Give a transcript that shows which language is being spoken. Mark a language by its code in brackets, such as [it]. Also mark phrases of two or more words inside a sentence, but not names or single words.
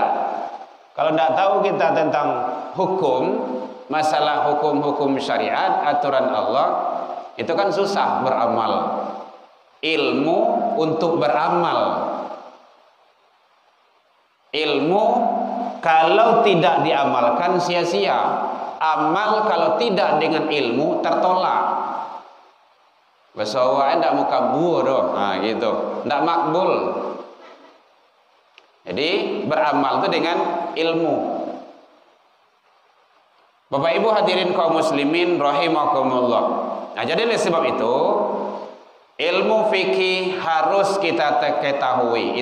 [id] Kalau enggak tahu kita tentang hukum, masalah hukum-hukum syariat, aturan Allah, itu kan susah beramal. Ilmu untuk beramal. Ilmu kalau tidak diamalkan sia-sia. Amal kalau tidak dengan ilmu tertolak. [min] Bahasa awak ndak mukabur doh. [id] Nah, gitu. [min] Ndak makbul. [id] Jadi beramal itu dengan ilmu. Bapak Ibu hadirin kaum muslimin rahimakumullah. Nah, jadi oleh sebab itu ilmu fikih harus kita ketahui.